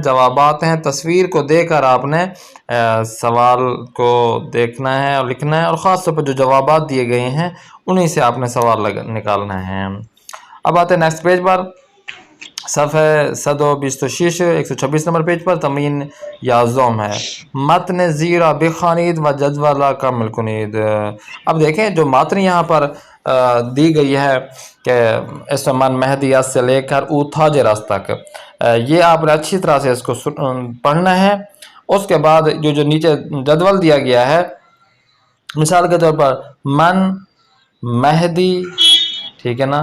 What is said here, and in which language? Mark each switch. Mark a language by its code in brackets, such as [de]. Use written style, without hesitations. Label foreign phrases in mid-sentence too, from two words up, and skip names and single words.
[ur] جوابات ہیں تصویر کو دیکھ کر آپ نے سوال کو دیکھنا ہے اور لکھنا ہے اور خاص طور پر جو جوابات دیے گئے ہیں انہی سے آپ نے سوال نکالنا ہے. اب آتے ہیں [en] next page [ur] پر. صفحہ 126 126 نمبر پیج پر تمرین 11 ہے [fa] متن زیرا بخوانید و جدولہ کامل کنید. [ur] اب دیکھیں جو متن یہاں پر دی گئی ہے کہ اس میں [fa] من مہدی [ur] اس سے لے کر [fa] او تاجرس [ur] تک یہ آپ نے اچھی طرح سے اس کو پڑھنا ہے. اس کے بعد جو نیچے جدول دیا گیا ہے مثال کے طور پر [fa] من مہدی [ur] ٹھیک ہے نا.